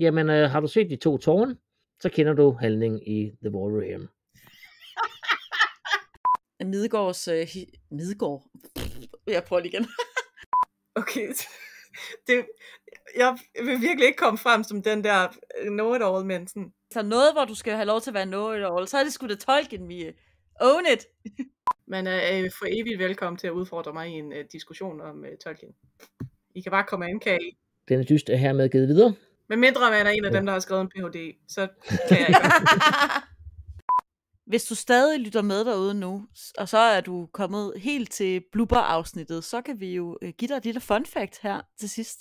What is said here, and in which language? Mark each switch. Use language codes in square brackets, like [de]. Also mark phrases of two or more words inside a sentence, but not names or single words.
[da] Jamen, har du set De 2 tårne, så kender du handlingen i The War Room. Midgård. Jeg prøver lige igen. Okay. Jeg vil virkelig ikke komme frem som den der know-it-all mensen. Så noget, hvor du skal have lov til at være know-it-all, så er det sgu da Tolkien, Mie. [en] Own it! [da] Man er for evigt velkommen til at udfordre mig i en diskussion om Tolkien. I kan bare komme an, kan I? Den dyst er hermed givet videre. Men mindre man er en af dem, der har skrevet en Ph.D., så kan jeg ikke. Hvis du stadig lytter med derude nu, og så er du kommet helt til blooper-afsnittet, så kan vi jo give dig et lille [en] fun fact [da] her til sidst.